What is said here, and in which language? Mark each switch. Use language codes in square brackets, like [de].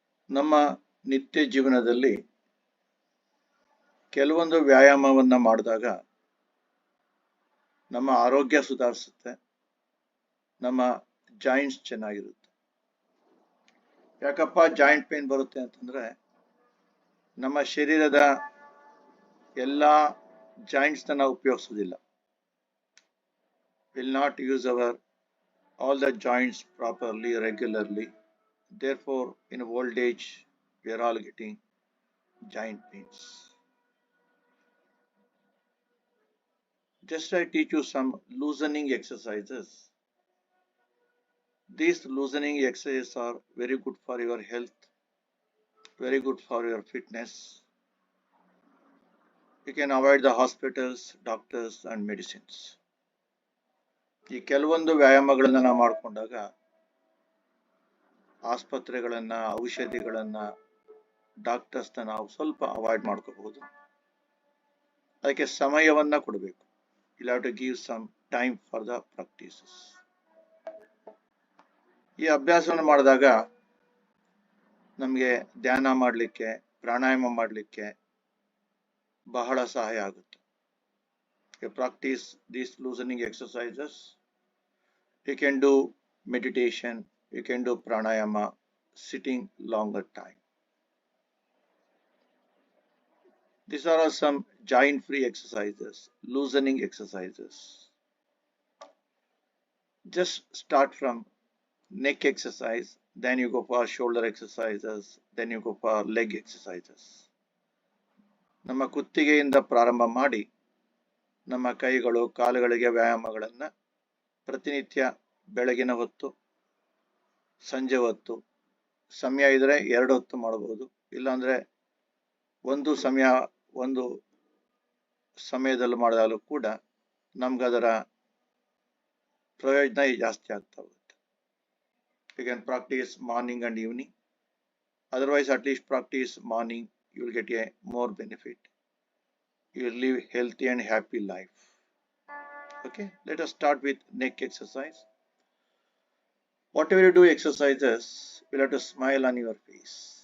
[kn] ನಮ್ಮ ನಿತ್ಯ ಜೀವನದಲ್ಲಿ ಕೆಲವೊಂದು ವ್ಯಾಯಾಮವನ್ನ ಮಾಡಿದಾಗ ನಮ್ಮ ಆರೋಗ್ಯ ಸುಧಾರಿಸುತ್ತೆ, ನಮ್ಮ ಜಾಯಿಂಟ್ಸ್ ಚೆನ್ನಾಗಿರುತ್ತೆ. ಯಾಕಪ್ಪ ಜಾಯಿಂಟ್ ಪೇನ್ ಬರುತ್ತೆ ಅಂತಂದ್ರೆ, ನಮ್ಮ ಶರೀರದ ಎಲ್ಲ ಜಾಯಿಂಟ್ಸ್ ನಾವು ಉಪಯೋಗಿಸೋದಿಲ್ಲ. [en] Will not use our all the joints properly, regularly. Therefore, in old age, we are all getting joint pains. Just I teach you some loosening exercises. These loosening exercises are very good for your health, very good for your fitness. You can avoid the hospitals, doctors and medicines. [kn] ಈ ಕೆಲವೊಂದು ವ್ಯಾಯಾಮಗಳನ್ನ ನಾವು ಮಾಡಿಕೊಂಡಾಗ ಆಸ್ಪತ್ರೆಗಳನ್ನ, ಔಷಧಿಗಳನ್ನ, ಡಾಕ್ಟರ್ಸ್ನ ನಾವು ಸ್ವಲ್ಪ avoid ಮಾಡ್ಕೋಬಹುದು. ಅದಕ್ಕೆ ಸಮಯವನ್ನ ಕೊಡಬೇಕು. [en] You have to give some time for the practices. [kn] ಈ ಅಭ್ಯಾಸವನ್ನು ಮಾಡಿದಾಗ ನಮಗೆ ಧ್ಯಾನ ಮಾಡಲಿಕ್ಕೆ, ಪ್ರಾಣಾಯಾಮ ಮಾಡಲಿಕ್ಕೆ ಬಹಳ ಸಹಾಯ ಆಗುತ್ತೆ. [en] You practice these loosening exercises. You can do meditation, you can do pranayama, sitting longer time. These are some joint-free exercises, loosening exercises. Just start from neck exercise, then you go for shoulder exercises, then you go for leg exercises. [kn] ನಮ್ಮ ಕುತ್ತಿಗೆಯಿಂದ ಪ್ರಾರಂಭ ಮಾಡಿ ನಮ್ಮ ಕೈಗಳು, ಕಾಲುಗಳಿಗೆ ವ್ಯಾಯಾಮಗಳನ್ನು ಪ್ರತಿನಿತ್ಯ ಬೆಳಗಿನ ಹೊತ್ತು, ಸಂಜೆ ಹೊತ್ತು, ಸಮಯ ಇದ್ರೆ 2 ಹೊತ್ತು ಮಾಡಬಹುದು. ಇಲ್ಲಾಂದ್ರೆ ಒಂದು ಸಮಯದಲ್ಲಿ ಮಾಡಿದಾಗಲೂ ಕೂಡ ನಮ್ಗದರ ಪ್ರಯೋಜನ ಜಾಸ್ತಿ ಆಗ್ತಾ ಹೋಗುತ್ತೆ. [en] You can practice morning and evening. Otherwise, at least practice morning, you will get a more benefit. You will live healthy and happy life. Okay, let us start with neck exercise. Whatever you do exercises, you have to smile on your face.